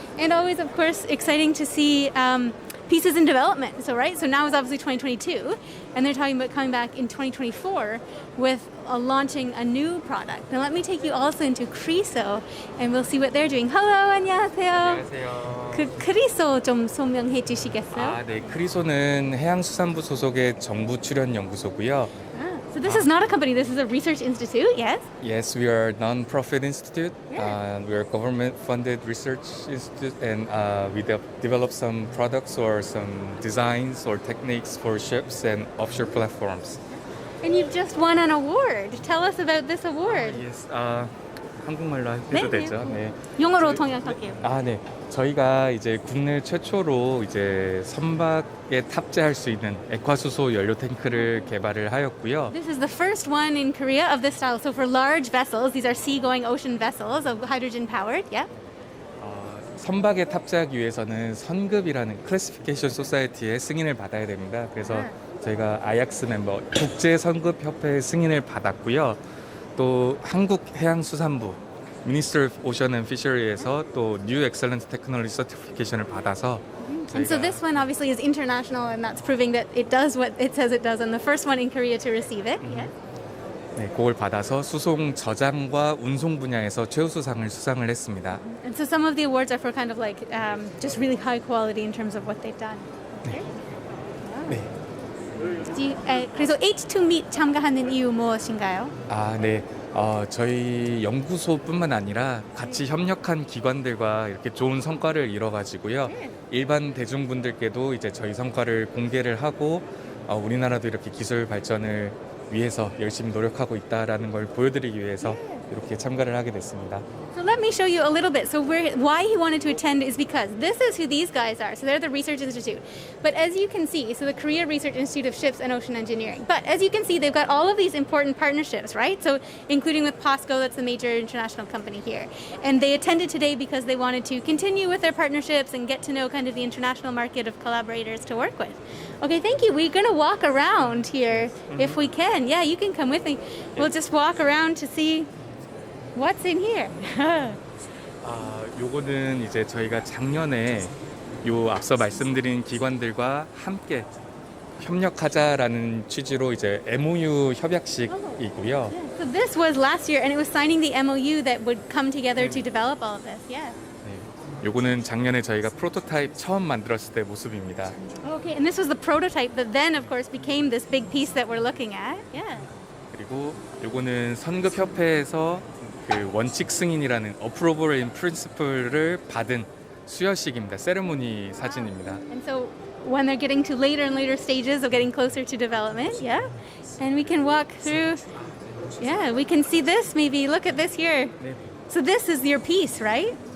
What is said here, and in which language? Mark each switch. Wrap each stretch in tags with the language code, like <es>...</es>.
<en>And always, of course, exciting to see pieces in development. So, right, so now is obviously 2022, and they're talking about coming back in 2024 with launching a new product. Now, let me take you also into Criso, and we'll see what they're doing. Hello,</en> <ko>안녕하세요. 안녕하세요. 크리소 좀 소명해 주시겠어요? 네, 크리소는 해양수산부 소속의 정부 출연 연구소고요.</ko> <en>So this is not a company, this is a research institute, yes? Yes, we are a non-profit institute. We are a government-funded research institute, and we develop some products or some designs or techniques for ships and offshore platforms. And you've just won an award. Tell us about this award. Yes,</en> <ko>한국말로 해도 네, 되죠? 네. 영어로 통역할게요. 네. 저희가 이제 국내 최초로 이제 선박에 탑재할 수 있는 액화수소 연료 탱크를 개발을 하였고요.</ko> <en>This is the first one in Korea of this style. So for large vessels, these are sea-going ocean vessels of hydrogen-powered. Yeah.</en> <ko>선박에 탑재하기 위해서는 선급이라는 클래시피케이션 소사이티의 승인을 받아야 됩니다. 그래서 저희가 아약스 멤버 국제 선급 협회의 승인을 받았고요. 또 한국해양수산부</ko> <en>Minister of Ocean and Fishery</en> <ko>에서 또</ko> <en>New Excellent Technology Certification</en> <ko>을 받아서</ko> <en>And so this one obviously is international, and that's proving that it does what it says it does. And the first one in Korea to receive it. Yeah.</en> <ko>네, 그걸 받아서 수송 저장과 운송 분야에서 최우수상을 수상을 했습니다.</ko> <en>And so some of the awards are for kind of like just really high quality in terms of what they've done. Okay.</en> <ko>네. 그래서 H2 Meet 참가하는 이유 무엇인가요? 네. 저희 연구소뿐만 아니라 같이 협력한 기관들과 이렇게 좋은 성과를 이뤄가지고요. 일반 대중분들께도 이제 저희 성과를 공개를 하고 우리나라도 이렇게 기술 발전을 위해서 열심히 노력하고 있다라는 걸 보여드리기 위해서 이렇게 참가를 하게 됐습니다.</ko> <en>So let me show you a little bit. So why he wanted to attend is because this is who these guys are. So they're the Research Institute. But as you can see, so the Korea Research Institute of Ships and Ocean Engineering. But as you can see, they've got all of these important partnerships, right? So including with POSCO, that's the major international company here. And they attended today because they wanted to continue with their partnerships and get to know kind of the international market of collaborators to work with. Okay, thank you. We're going to walk around here if we can. Yeah, you can come with me. We'll just walk around to see what's in here.</en> <ko>요거는 이제 저희가 작년에 요 앞서 말씀드린 기관들과 함께 협력하자라는 취지로 이제 MOU 협약식이고요.</ko> <en>So this was last year, and it was signing the MOU that would come together to develop all of this. Yeah.</en> <ko>요거는 작년에 저희가 프로토타입 처음 만들었을 때 모습입니다.</ko> <en>Okay, and this was the prototype that then, of course, became this big piece that we're looking at. Yeah.</en> <ko>그리고 요거는 선급협회에서 그 원칙 승인이라는</ko> <en>Approval in Principle</en> <ko>를 받은 수여식입니다. 세레모니 사진입니다.</ko> <en>And so when they're getting to later and later stages of getting closer to development, yeah, and we can walk through. Yeah, we can see this. Maybe look at this here.</en> <ko>네.</ko> <en>So this is your piece, right?</en>